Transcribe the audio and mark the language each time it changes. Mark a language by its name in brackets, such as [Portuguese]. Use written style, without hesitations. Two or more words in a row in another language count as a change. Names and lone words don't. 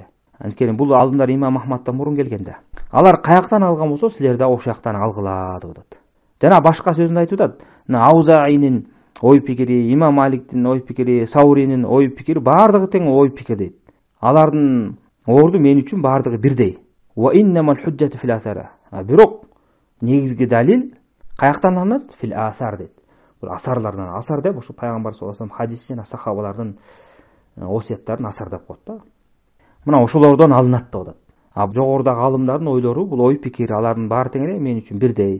[Kyrgyz] Анткени бул алымдар Имам Ахмадтан мурун келген да. Алар каяктан алган болсо, силер да ошол жактан алгыла деп атат. Жана башка сөзүндө айтып атат. Мына Аузаинин ой пикири, Имам Маликтин ой пикири, Сауринин ой пикири бардыгы тең ой пикир дейт. Алардын орду мен үчүн бардыгы бирдей. [Arabic] وإنما الحجة في الأثر. [Kyrgyz] Бирок негизги далил каяктан алынат? [Arabic] في الأثر [Kyrgyz] дейт. Бул асарлардан, асар деп ошо пайгамбар [Arabic] صلى الله عليه وسلم [Kyrgyz] хадис жана сахабалардын осуяттарын асар деп коет да. Мына ошолордон алынат деп атат. Жогорудагы алымдардын ойлору, бул ой пикир, алардын баары тең эле мен үчүн бирдей.